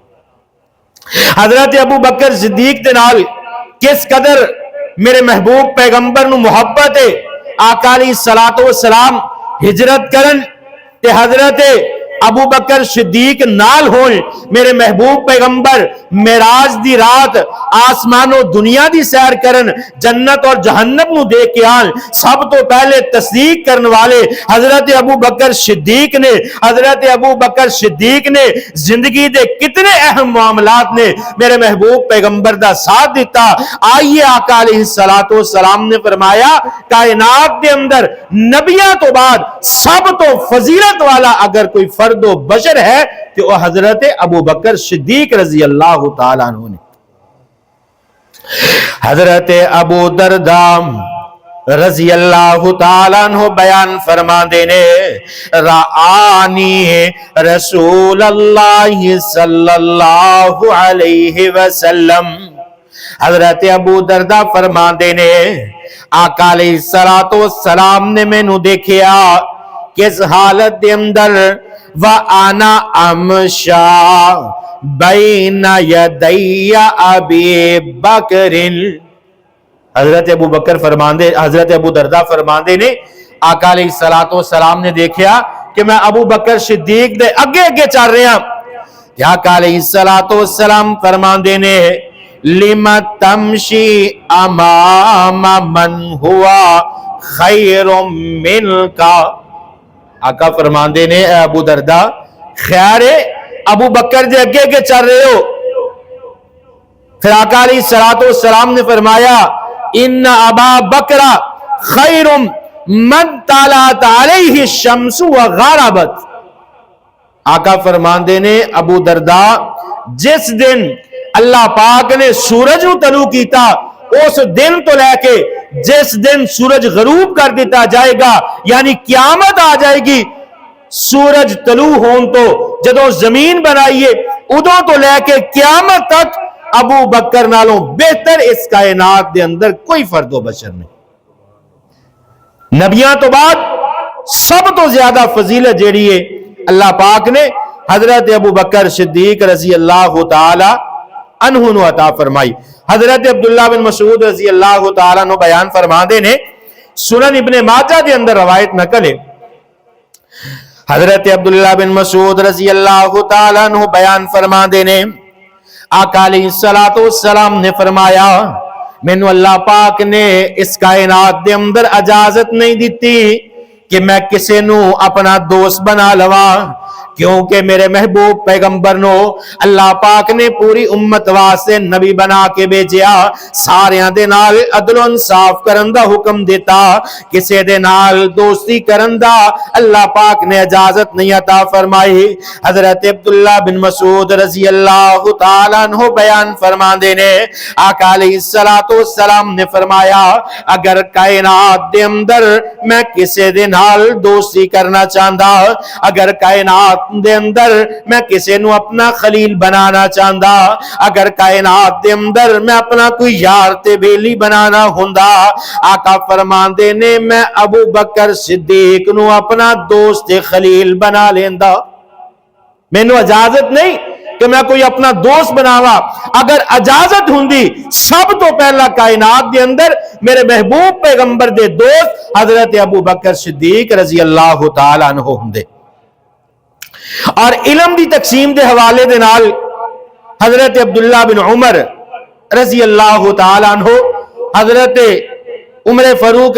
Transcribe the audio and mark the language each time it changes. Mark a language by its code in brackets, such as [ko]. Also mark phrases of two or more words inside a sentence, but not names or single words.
[pa] حضرت ابو بکر صدیق دے نال کس قدر میرے محبوب پیغمبر نوں محبت ہے. आका [ar] عليه الصلاة والسلام [pa] ہجرت کرن تے حضرت ابو بکر صدیق نال ہون میرے محبوب پیغمبر معراج دی رات آسمانو دنیا دی سیر کرن جنت اور جہنم نوں دیکھ کے آن سب تو پہلے تصدیق کرنے والے حضرت ابو بکر صدیق نے. حضرت ابو بکر صدیق نے زندگی دے کتنے اہم معاملات نے میرے محبوب پیغمبر دا ساتھ دتا. آئیے آقا [ar] عليه الصلاة والسلام [pa] نے فرمایا کائنات کے اندر نبیاں تو بعد سب تو فضیلت والا اگر کوئی فردِ بشر ہے تو وہ حضرت ابو بکر صدیق [ar] رضي الله تعالى عنه [pa] ने। हजरत अबू दरदा [ar] رضي الله تعالى عنه [pa] بیان فرماندے نے [ar] رآني رسول الله صلى الله عليه وسلم [pa] حضرت ابو دردا فرماندے نے آقا [ar] عليه الصلاة والسلام [pa] نے مینوں دیکھیا کس حالت دے اندر [ar] وأنا أمشي بين يدي أبي بكر [pa] حضرت ابو بکر فرماندے حضرت ابو دردا فرماندے نے آقا [ar] عليه الصلاة والسلام [pa] نے دیکھا کہ میں ابو بکر صدیق دے اگے اگے چل رہا. आका [ar] عليه الصلاة والسلام [pa] فرماندے نے [ar] لما تمشي أمام من هو خير منك [pa] آقا فرماندے نے ابو دردا خیر ابو بکر دے اگے اگے چل رہے ہو. پھر آقا [ar] عليه الصلاة والسلام [pa] نے فرمایا [ar] إن أبا بكر خير من طلعت عليه الشمس وغربت [pa] आका فرماندے نے ابو دردا جس دن اللہ پاک نے سورج نوں طلوع کیتا اس دن تو لیکے جس دن سورج غروب کر دتا جائے گا یعنی قیامت آ جائے گی سورج طلوع ہون تو جدوں زمین بنائیے اودوں تو لیکے قیامت تک ابو بکر نالوں بہتر اس کائنات دے اندر کوئی فردِ بشر نہیں. نبیاں تو بعد سب تو زیادہ فضیلت جیہڑی ہے اللہ پاک نے حضرت ابو بکر صدیق [ar] رضي الله تعالى عنه [pa] نوں عطا فرمائی. हजरत अब्दुल्लाह बिन मसूद [ar] رضي الله تعالى عنه [pa] بیان فرماتے نے سنن ابن ماجہ کے اندر روایت نقل ہے. हजरत अब्दुल्लाह बिन मसूद [ar] رضي الله تعالى عنه [pa] بیان فرماتے نے آقا [ar] عليه الصلاة والسلام [pa] نے فرمایا مینوں اللہ پاک نے اس کائنات دے اندر اجازت نہیں دی کہ میں کسی نوں اپنا دوست بنا لواں کیونکہ میرے محبوب پیغمبر نو اللہ پاک نے پوری امت واسطے نبی بنا کے بھیجا ساریاں دے نال عدل انصاف کرن دا حکم دیتا کسی دے نال دوستی کرن دا اللہ پاک نے اجازت نہیں عطا فرمائی. हजरत अब्दुल्लाह बिन मसूद [ar] رضي الله تعالى عنه [pa] بیان فرماندے نے آقا [ar] عليه الصلاة والسلام [pa] نے فرمایا اگر کائنات دے اندر میں کسی دے نال دوستی کرنا چاہتا اگر کائنات کائنات دے اندر میں کسے نو اپنا خلیل بنانا چاہندا، اگر کائنات دے اندر میں اپنا کوئی یار تے بیلی بنانا ہوندا، آقا فرماندے نے میں ابو بکر صدیق نو اپنا دوست خلیل بنا لیندا۔ مینوں اجازت نہیں کہ میں کوئی اپنا دوست بناوا، اگر اجازت ہوندی سب تو پہلا کائنات دے اندر میرے محبوب پیغمبر دے دوست حضرت ابو بکر صدیق [ar] رضی اللہ تعالیٰ عنہ [pa] ہوندے۔ اور علم دی تقسیم دے حوالے دے نال حضرت عبداللہ بن عمر [ar] رضی اللہ تعالیٰ عنہ، [pa] حضرت عمر فاروق